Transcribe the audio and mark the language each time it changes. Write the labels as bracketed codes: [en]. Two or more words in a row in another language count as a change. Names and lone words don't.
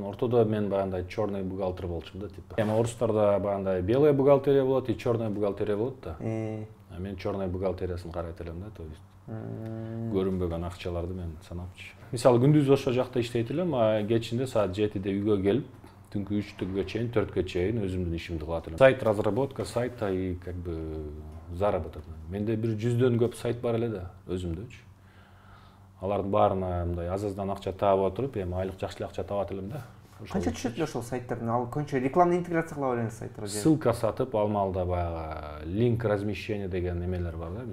[ky] Ортодо мен баягындай [ru] чёрный бухгалтер [ky] болчумун да, типа. Эми орустарда баягындай [ru] белая бухгалтерия [ky] болот и [ru] чёрная бухгалтерия [ky] болот да. А мен чёрный бухгалтериясын карайт элем да, то есть. Көрүнбөгөн акчаларды мен санапчы. Мисалы күндүз ошол жакта иштейт элем, а кечинде саат 7-де үйгө келип, түнкү 3-ге чейин, 4-ге чейин өзүмдүн ишимди кылат элем. [ru] Сайт разработка сайта и как бы заработок. [ky] Менде бир 100дөн көп сайт бар эле да, өзүмдөчү. Алардын баарына мындай аз-аздан акча таап отуруп, эми айлык жакшы акча табат элем да. Канча түшөт эле ошол сайттардан? Ал көбүнчө [ru] рекламный интеграция [ky] кыла беребиз сайттарга. Ссылка сатып, алмалда баягы линк размещение деген эмелер бар да.